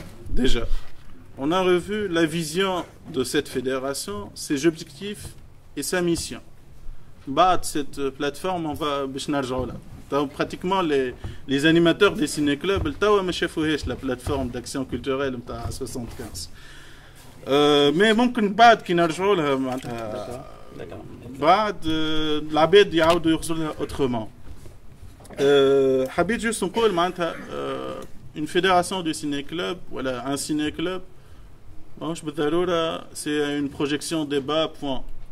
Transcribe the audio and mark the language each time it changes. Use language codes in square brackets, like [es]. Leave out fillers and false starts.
[fr] Déjà, on a revu la vision de cette fédération, ses objectifs et sa mission. Cette plateforme, on va pratiquement les animateurs des ciné-clubs, la plateforme d'action culturelle à 75. [ar] Mais ممكن بعد كي نرجعوا لها معناتها بعد العباد يعاودوا يخرجوا لها autrement. حبيت [fr] juste نقول [ar] معناتها [fr] une fédération de ciné-club, voilà, un ciné-club, [ar] ماهوش بالضرورة [fr] c'est une projection débat point.